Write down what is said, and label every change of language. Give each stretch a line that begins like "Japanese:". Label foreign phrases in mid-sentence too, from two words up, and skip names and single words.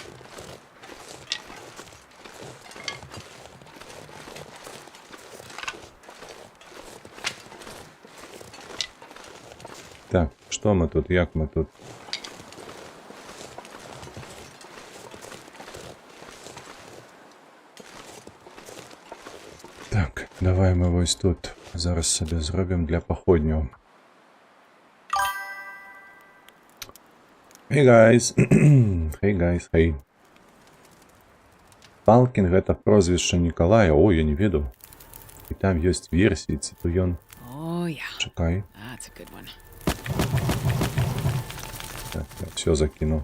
Belarusian: Так, што мы тут, як мы тут? Так, давай мы вось тут зараз сабе зробім для паходняў.
English: Hey guys, hey guys, hey.
Belarusian: Палкін гэта прозвішча Нікалая, о, я не ведаў. І там ёсць версіі, ці то ён...
English: Oh, yeah.
Belarusian: Чакай.
English: That's a good one.
Russian: Так, я все закинул.